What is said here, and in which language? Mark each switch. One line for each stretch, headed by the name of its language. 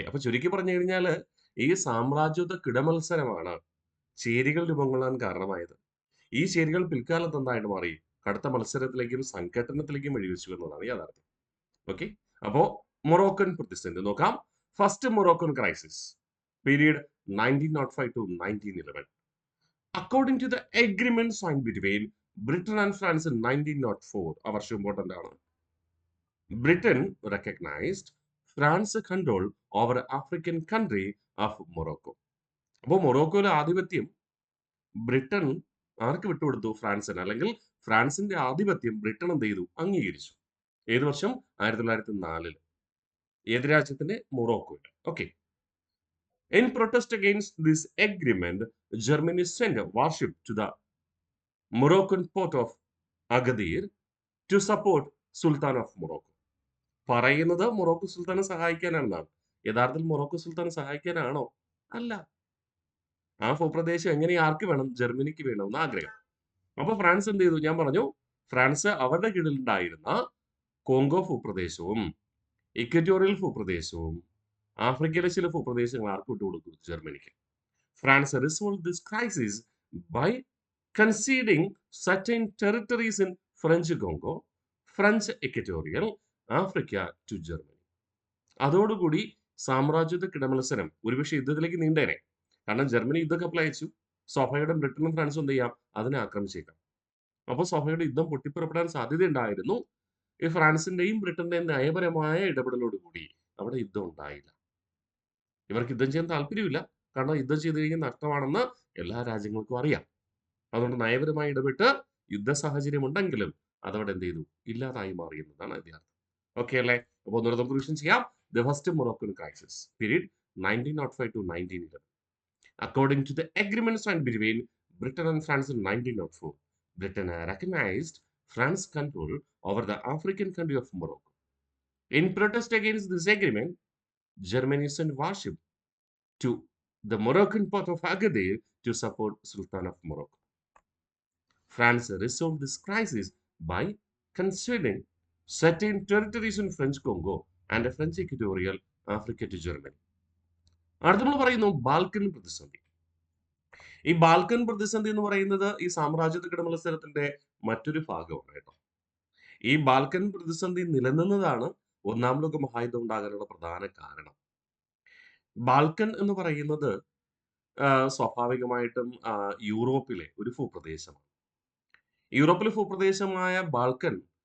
Malayalam: അപ്പൊ ചുരുക്കി പറഞ്ഞു കഴിഞ്ഞാല് ഈ സാമ്രാജ്യത്വ കിടമത്സരമാണ് ചേരികൾ രൂപം കൊള്ളാൻ കാരണമായത്. ഈ ചേരികൾ പിൽക്കാലത്ത് എന്തായിട്ട് മാറി? കടുത്ത മത്സരത്തിലേക്കും സംഘട്ടനത്തിലേക്കും വഴിവെച്ചു എന്നതാണ് യാഥാർത്ഥ്യം. ഓക്കെ. അപ്പോ മൊറോക്കൻ പ്രതിസന്ധി നോക്കാം.
English: First Moroccan crisis period 1905 to 1911. According to the agreement signed between Britain and France in 1904,
Malayalam: ആ വർഷം ഇമ്പോർട്ടന്റ് ആണ്.
English: Britain recognized France's control over African country of Morocco.
Malayalam: അപ്പോൾ മൊറോക്കോയിലെ ആധിപത്യം ബ്രിട്ടൻ ആർക്ക് വിട്ടുകൊടുത്തു? ഫ്രാൻസിന്. അല്ലെങ്കിൽ ഫ്രാൻസിന്റെ ആധിപത്യം ബ്രിട്ടൻ എന്ത് ചെയ്തു? അംഗീകരിച്ചു. ഏത് വർഷം? 1904. ഏത് രാജ്യത്തിന്റെ? മൊറോക്കോയുടെ. Okay.
English: In protest against this agreement, Germany sent a warship to the Moroccan port of Agadir to support Sultan of Morocco.
Malayalam: പറയുന്നത് മൊറോക്കോ സുൽത്താനെ സഹായിക്കാനാണെന്നാണ്. യഥാർത്ഥത്തിൽ മൊറോക്കോ സുൽത്താനെ സഹായിക്കാനാണോ? അല്ല. ആ ഭൂപ്രദേശം എങ്ങനെ ആർക്ക് വേണം? ജർമ്മനിക്ക് വേണമെന്ന് ആഗ്രഹം. അപ്പൊ ഫ്രാൻസ് എന്ത് ചെയ്തു? ഞാൻ പറഞ്ഞു, ഫ്രാൻസ് അവരുടെ കീഴിലുണ്ടായിരുന്ന കോങ്കോ ഭൂപ്രദേശവും ഇക്വറ്റോറിയൽ ഭൂപ്രദേശവും ആഫ്രിക്കയിലെ ചില ഭൂപ്രദേശങ്ങൾ ആർക്ക് വിട്ടുകൊടുത്തു? ജർമ്മനിക്ക്.
English: France resolved this crisis by conceding certain territories in French Congo, French Equatorial Africa to Germany.
Malayalam: അതോടുകൂടി സാമ്രാജ്യത്വ കിടമത്സരം ഒരുപക്ഷെ യുദ്ധത്തിലേക്ക് നീണ്ടേനെ. കാരണം ജർമ്മനി യുദ്ധക്കപ്പൽ അയച്ചു. സ്വാഭാവികമായിട്ടും ബ്രിട്ടനും ഫ്രാൻസും എന്ത് ചെയ്യാം? അതിനെ ആക്രമിച്ചേക്കാം. അപ്പോൾ സ്വാഭാവികമായിട്ടും യുദ്ധം പൊട്ടിപ്പുറപ്പെടാൻ സാധ്യതയുണ്ടായിരുന്നു. ഈ ഫ്രാൻസിന്റെയും ബ്രിട്ടന്റെയും നയപരമായ ഇടപെടലോടുകൂടി അവിടെ യുദ്ധം ഉണ്ടായില്ല. ഇവർക്ക് യുദ്ധം ചെയ്യാൻ താല്പര്യമില്ല. കാരണം യുദ്ധം ചെയ്തു കഴിഞ്ഞാൽ നഷ്ടമാണെന്ന് എല്ലാ രാജ്യങ്ങൾക്കും അറിയാം. അതുകൊണ്ട് നയപരമായി ഇടപെട്ട് യുദ്ധ സാഹചര്യം ഉണ്ടെങ്കിലും അതവിടെ എന്ത് ചെയ്തു? ഇല്ലാതായി മാറി എന്നതാണ് യഥാർത്ഥം. ഓക്കെ അല്ലേ? അപ്പോൾ ഒന്നുകൂടെ നമുക്ക് റിവിഷൻ ചെയ്യാം.
English: The first Moroccan crisis period 1905 to 1911. According to the agreement signed between Britain and France in 1904, Britain recognized France's control over the African country of Morocco. In protest against this agreement, Germany sent warship to the Moroccan port of Agadir to support Sultan of Morocco. France resolved this crisis by conceding certain territories in French Congo and French Equatorial Africa to Germany.
Malayalam: അടുത്ത നമ്മൾ പറയുന്നു Balkan പ്രതിസന്ധി. ഈ Balkan പ്രതിസന്ധി എന്ന് പറയുന്നത് ഈ സാമ്രാജ്യത്വ കിടമത്സരത്തിന്റെ മറ്റൊരു ഭാഗമാണ് കേട്ടോ. ഈ ബാൽക്കൻ പ്രതിസന്ധി നിലനിന്നതാണ് ഒന്നാം ലോക മഹായുദ്ധം ഉണ്ടാകാനുള്ള പ്രധാന കാരണം. ബാൽക്കൻ എന്ന് പറയുന്നത് സ്വാഭാവികമായിട്ടും യൂറോപ്പിലെ ഒരു ഭൂപ്രദേശമാണ്. യൂറോപ്പിലെ ഭൂപ്രദേശമായ ബാൽക്കൻ